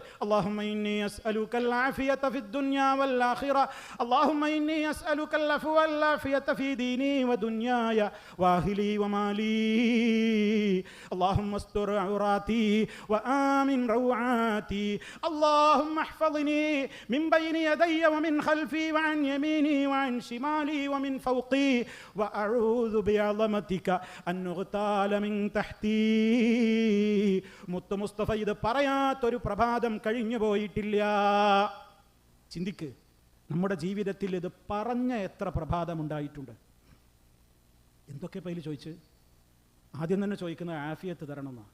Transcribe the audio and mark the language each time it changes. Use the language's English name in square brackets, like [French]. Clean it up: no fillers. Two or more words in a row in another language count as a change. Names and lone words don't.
[Arabic] اللهم إني أسألك العافية في الدنيا والآخرة اللهم إني أسألك العفو والعافية في ديني ودنياي وأهلي ومالي اللهم استر عوراتي وآمن روعاتي اللهم احفظني من بين يدي ومن خلفي وعن يميني وعن شمالي ومن فوقي وأعوذ بعظمتك أن أغتال من تحتي. [Malayalam] മുത്ത് മുസ്തഫ ഇത് പറയാത്തൊരു പ്രഭാതം കഴിഞ്ഞു പോയിട്ടില്ല. ചിന്തിക്ക്, നമ്മുടെ ജീവിതത്തിൽ ഇത് പറഞ്ഞ എത്ര പ്രഭാതമുണ്ടായിട്ടുണ്ട്. എന്തൊക്കെ പൈല് ചോദിച്ച് ആദ്യം തന്നെ ചോദിക്കുന്ന ആഫിയത്ത് തരണമെന്നാണ്.